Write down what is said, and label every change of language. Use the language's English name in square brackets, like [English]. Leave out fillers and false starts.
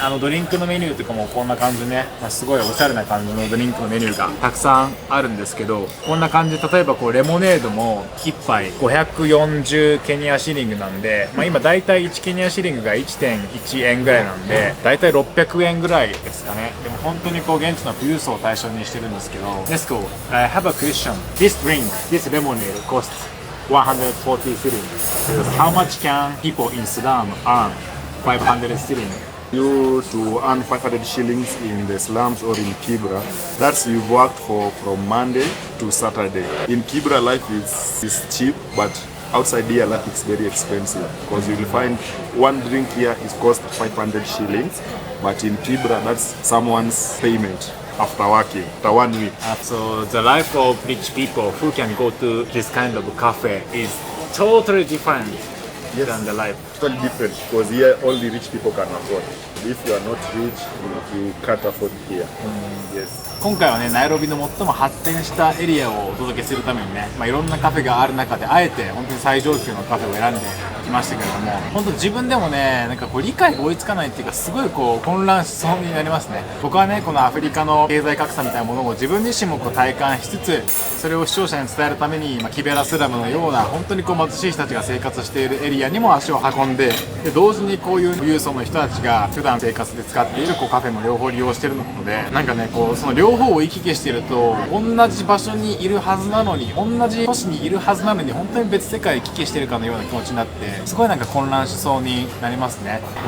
[Japanese] ドリンクのメニューとかもこんな感じね、すごいおしゃれな感じのドリンクのメニューがたくさんあるんですけど、こんな感じで例えばこうレモネードも1杯540ケニアシリングなんで、今だいたい1ケニアシリングが 1.1 円ぐらいなんで、だいたい600円ぐらいですかね。でも本当にこう現地の富裕層を対象にしてるんですけど、 [English] Let's go. I have a question. This drink, this lemonade costs 140 shillings. How much can people in Sudan earn 500 shillings? You to earn 500 shillings in the slums or in Kibra, that's you've worked for from Monday to Saturday. In Kibra, life is cheap, but outside here life is very expensive, because you will find one drink here is cost 500 shillings, but in Kibra that's someone's payment after working, after 1 week. So the life of rich people who can go to this kind of cafe is totally different than the life. Totally different, because here all the rich people can afford. If you are not rich, you can't afford here. Yes. [Japanese] 今回はねナイロビの最も発展したエリアをお届けするためにね、いろんなカフェがある中であえて本当に最上級のカフェを選んできましたけれども、本当自分でもねこう理解が追いつかないっていうか、すごいこう混乱しそうになりますね。僕はねこのアフリカの経済格差みたいなものを自分自身もこう体感しつつ、それを視聴者に伝えるために、キベラスラムのような本当にこう貧しい人たちが生活しているエリアにも足を運んで、同時にこういう富裕層の人たちが普段生活で使っているこうカフェも両方利用しているので、こうその両方を行き来していると、同じ場所にいるはずなのに、同じ都市にいるはずなのに、本当に別世界を行き来しているかのような気持ちになって、すごい混乱しそうになりますね。